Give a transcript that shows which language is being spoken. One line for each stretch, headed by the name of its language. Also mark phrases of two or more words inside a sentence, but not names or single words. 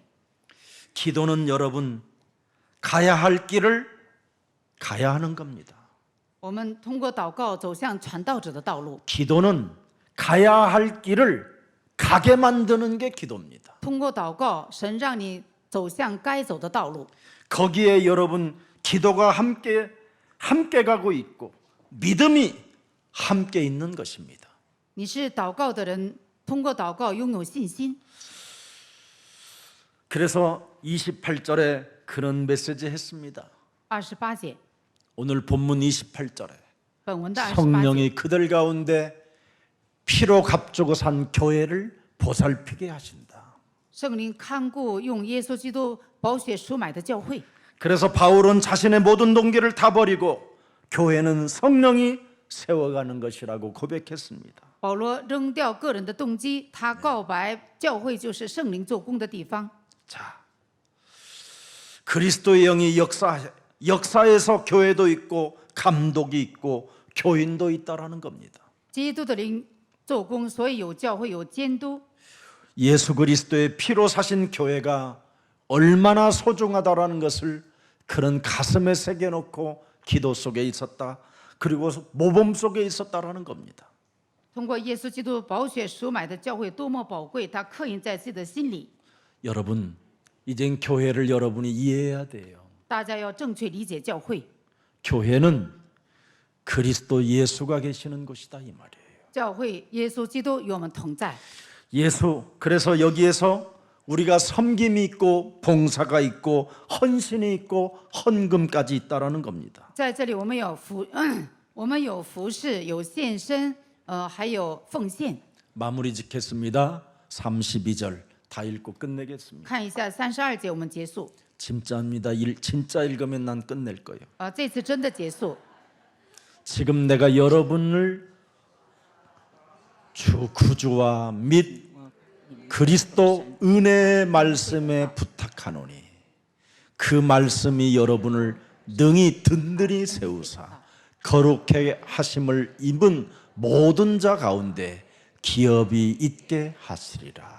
Korean: 기도는 여러분 가야 할 길을 가야 하는 겁니다.
Chinese: 我们通过祷告走向传道者的道路，
Korean: 기도는 가야 할 길을 가게 만드는 게 기도입니다.
Chinese: 通过祷告，神让你走向该走的道路。
Korean: 거기에 여러분 기도가 함께 가고 있고 믿음이 함께 있는 것입니다.
Chinese: 你是祷告的人，通过祷告拥有信心。
Korean: 그래서 28절에 그런 메시지 했습니다.
Chinese: 28节，
Korean: 오늘 본문 28절에
Chinese: 本文的28节，
Korean: 성령이 그들 가운데 피로 값주고 산 교회를 보살피게 하신다.
Chinese: 圣灵看顾用耶稣基督宝血赎买的教会。
Korean: 그래서 바울은 자신의 모든 동기를 다 버리고 교회는 성령이 세워가는 것이라고 고백했습니다.
Chinese: 保罗扔掉个人的动机，他告白教会就是圣灵做工的地方。
Korean: 자, 그리스도의 영이 역사에서 교회도 있고 감독이 있고 교인도 있다라는 겁니다.
Chinese: 基督的灵做工，所以有教会，有监督。
Korean: 예수 그리스도의 피로 사신 교회가 얼마나 소중하다라는 것을 그런 가슴에 새겨놓고 기도 속에 있었다. 그리고 모범 속에 있었다라는 겁니다.
Chinese: 通过耶稣基督宝血赎买的教会多么宝贵，他刻印在自己的心里。
Korean: 여러분, 이젠 교회를 여러분이 이해해야 돼요.
Chinese: 大家要正确理解教会，
Korean: 교회는 그리스도 예수가 계시는 곳이다 이 말이에요.
Chinese: 教会耶稣基督与我们同在。
Korean: 그래서 여기에서 우리가 섬김이 있고 봉사가 있고 헌신이 있고 헌금까지 있다라는 겁니다.
Chinese: 在这里，我们有服侍，有献身，还有奉献。
Korean: 마무리 짓겠습니다. 32절 다 읽고 끝내겠습니다.
Chinese: 看一下32节，我们结束。
Korean: 진짜입니다. 진짜 읽으면 난 끝낼 거예요.
Chinese: 这次真的结束。
Korean: 지금 내가 여러분을 주 구주와 및 그리스도 은혜의 말씀에 부탁하노니 그 말씀이 여러분을 능히 든든히 세우사 거룩하게 하심을 입은 모든 자 가운데 기업이 있게 하시리라.